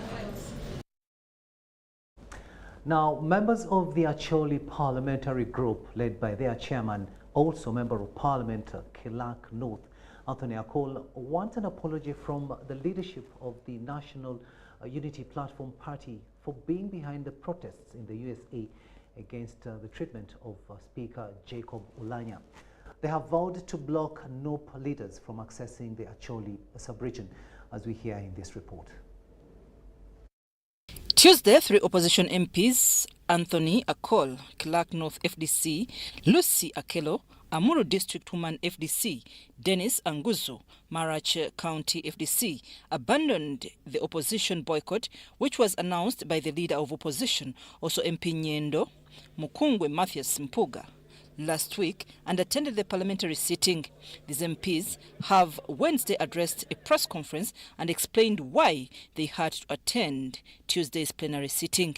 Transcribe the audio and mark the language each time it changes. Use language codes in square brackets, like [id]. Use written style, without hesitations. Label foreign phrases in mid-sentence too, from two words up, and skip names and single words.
[en] Now, members of the Acholi parliamentary group, led by their chairman, also Member of Parliament Kilak North, Anthony Akol, want an apology from the leadership of the National Unity Platform Party for being behind the protests in the USA against the treatment of Speaker Jacob Oulanyah. They have vowed to block NOP leaders from accessing the Acholi sub-region, as we hear in this report. Tuesday, 3 opposition MPs, Anthony Akol, Clark North FDC, Lucy Akelo, Amuru District Woman FDC, Dennis Anguzo, Marach County FDC, abandoned the opposition boycott, which was announced by the leader of opposition, also MP Nyendo, Mukungwe Mathias Mpuga, last week and attended the parliamentary sitting. These MPs have Wednesday addressed a press conference and explained why they had to attend Tuesday's plenary sitting.